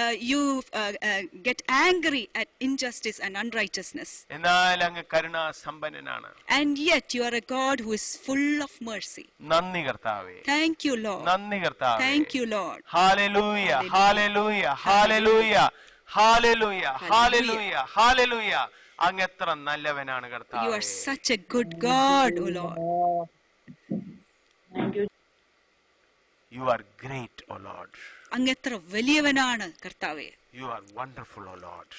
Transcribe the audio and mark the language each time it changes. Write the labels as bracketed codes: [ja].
[en] You get angry at injustice and unrighteousness. [ml] എന്നാൽ അങ്ങ് കരുണാ സമ്പന്നനാണ്. [en] And yet you are a God who is full of mercy. [ml] നന്ദി കർത്താവേ. [en] Thank you, Lord. [ml] നന്ദി കർത്താവേ. [en] Thank you, Lord. ഹല്ലേലൂയ, ഹല്ലേലൂയ, ഹല്ലേലൂയ, ഹല്ലേലൂയ, ഹല്ലേലൂയ, ഹല്ലേലൂയ. [ml] അങ്ങ് എത്ര നല്ലവനാണ് [en] You [ml] കർത്താവേ. [en] are such a good God, O Lord. Thank you. You are great, O Lord. [ml] അങ്ങ് എത്ര വലിയവനാണ് കർത്താവേ. [en] You are wonderful, O Lord.